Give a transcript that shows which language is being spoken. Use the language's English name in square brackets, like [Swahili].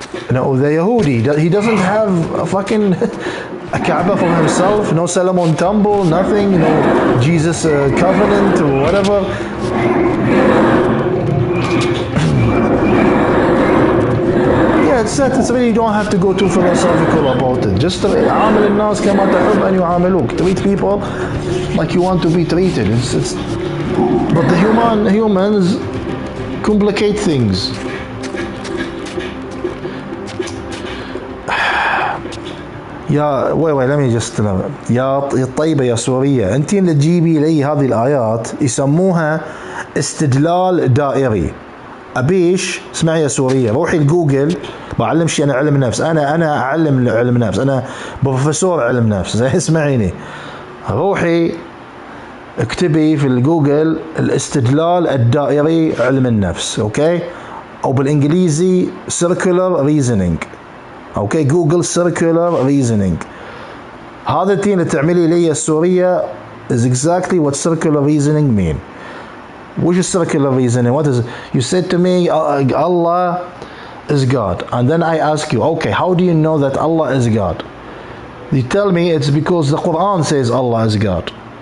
[English] Now the Yahudi, he doesn't have a fucking a Kaaba for himself, no Solomon temple, nothing, no Jesus covenant or whatever. It's really, you don't have to go too philosophical about it. [Arabic] Just عامل الناس كما تحب أن يعاملوك. [English] Treat people like you want to be treated. But the humans complicate things. wait, let me just [Arabic] يا طيبة يا سورية، أنتِ اللي تجيبي لي هذه الآيات يسموها استدلال دائري. أبيش اسمعي يا سورية، روحي لجوجل، بعلمش أنا علم نفس، أنا أعلم علم نفس، أنا بروفيسور علم نفس، زي اسمعيني، روحي اكتبي في الجوجل الاستدلال الدائري علم النفس، اوكي، او بالانجليزي circular reasoning، اوكي، جوجل circular reasoning. هذا التين اللي تعملي لي السورية [English] is exactly what circular reasoning mean. Which is circular reasoning? What is it? You said to me Allah is God, and then I ask you, okay, how do you know that Allah is God? You tell me it's because the Quran says Allah is God.